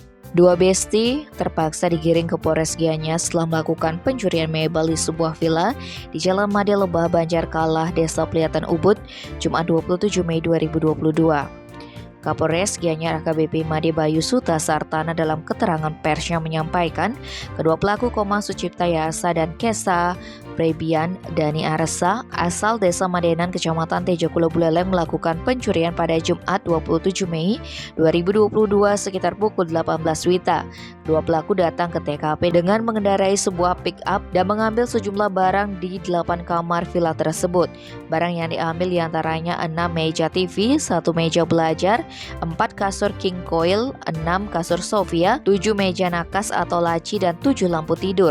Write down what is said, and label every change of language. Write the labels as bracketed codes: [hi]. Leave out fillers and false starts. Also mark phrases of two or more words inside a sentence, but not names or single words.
[id] Dua besti terpaksa digiring ke Polres Gianyar setelah melakukan pencurian mebel di sebuah villa di Jalan Made Lebah, Banjarkalah, Desa Peliatan Ubud, Jumat 27 Mei 2022. Kapolres Gianyar AKBP Made Bayu Suta Sartana dalam keterangan persnya menyampaikan kedua pelaku Koma Sucipta Yasa dan Kesa Prebian Dani Arsa asal Desa Madenan Kecamatan Tejo Kulo Buleleng melakukan pencurian pada Jumat 27 Mei 2022 sekitar pukul 18 WITA. Dua pelaku datang ke TKP dengan mengendarai sebuah pick-up dan mengambil sejumlah barang di 8 kamar villa tersebut. Barang yang diambil diantaranya 6 meja TV, 1 meja belajar, 4 kasur king coil, 6 kasur sofia, 7 meja nakas atau laci, dan 7 lampu tidur.